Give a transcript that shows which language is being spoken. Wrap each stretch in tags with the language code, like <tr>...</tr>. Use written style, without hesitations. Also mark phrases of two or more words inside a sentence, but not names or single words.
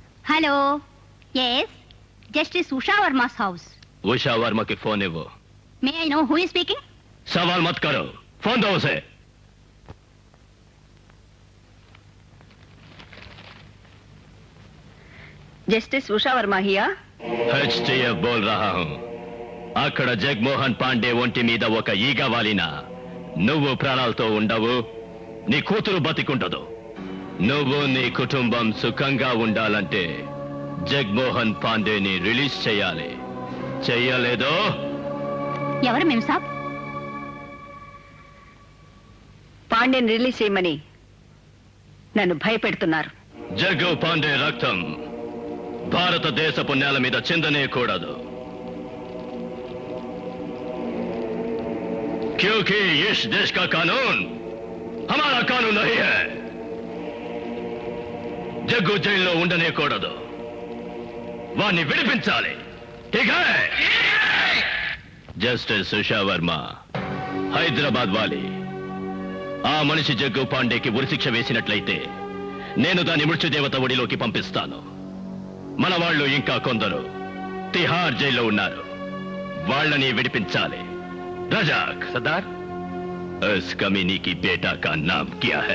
<en>Hello yes Justice Usha Verma's house.</en> <hi>उषा वर्मा की फोन है वो.</hi> <en>May I know who is speaking?</en> <hi>सवाल मत करो, फोन दो उसे.</hi> <en>Justice Usha Verma here.</en> <hi>HTF बोल रहा हूँ.</hi> <te>అక్కడ జగమోహన్ పాండే ఒంటి మీద ఒక ఈగ వాలినా నువ్వు ప్రాణాలతో ఉండవు, నీ కూతురు బతికుండదు. నువ్వు నీ కుటుంబం సుఖంగా ఉండాలంటే జగమోహన్ పాండేని రిలీజ్ చేయాలి. చెయ్యలేదో ఎవరు మేము సాబ్? పాండ్యని రిలీజ్ చేయమని నన్ను భయపెడుతున్నారు. జగ్గు పాండే రక్తం భారతదేశపు నేల మీద చిందనే కూడదు.</te> <hi>क्योंकि इस देश का कानून हमारा कानून नहीं है.</hi> <te>జగ్గు జైల్లో ఉండనే కూడదు, వాణ్ణి విడిపించాలి. జస్టిస్ ఉషా వర్మ హైదరాబాద్ వాలి. ఆ మనిషి జగ్గు పాండేకి ఉరిశిక్ష వేసినట్లయితే నేను దాని మృత్యుదేవత ఒడిలోకి పంపిస్తాను. మన వాళ్ళు ఇంకా కొందరు తిహార్ జైల్లో ఉన్నారు, వాళ్ళని విడిపించాలి.</te> <hi>रजाक सरदार, इस कमीनी की बेटा का नाम क्या है?</hi>